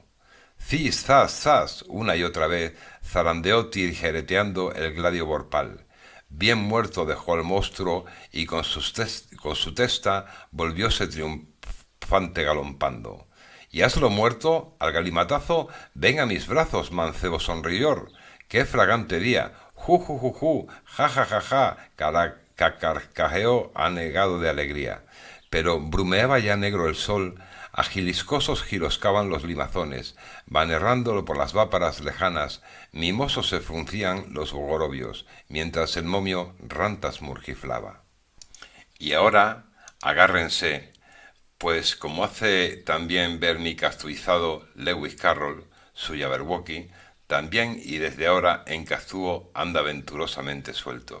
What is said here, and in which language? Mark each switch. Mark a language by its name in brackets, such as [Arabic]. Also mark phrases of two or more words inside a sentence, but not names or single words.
[Spanish] Cis, zas, zas, una y otra vez, zarandeó tijereteando el gladio borpal. Bien muerto dejó al monstruo y con su testa volvióse triunfante galompando. ¿Y haslo muerto? Al galimatazo, ven a mis brazos, mancebo sonrior. ¡Qué fragante día! ¡Ju, ju, ju, ju! ¡Ja, ja, ja, ja! Carcajeó anegado de alegría. Pero brumeaba ya negro el sol, agiliscosos giroscaban los limazones, van errándolo por las váparas lejanas, mimosos se fruncían los bogorobios, mientras el momio rantas murgiflaba. Y ahora, agárrense, pues como hace también ver mi castuizado Lewis Carroll, su Jabberwocky, también y desde ahora en Castúo anda venturosamente suelto.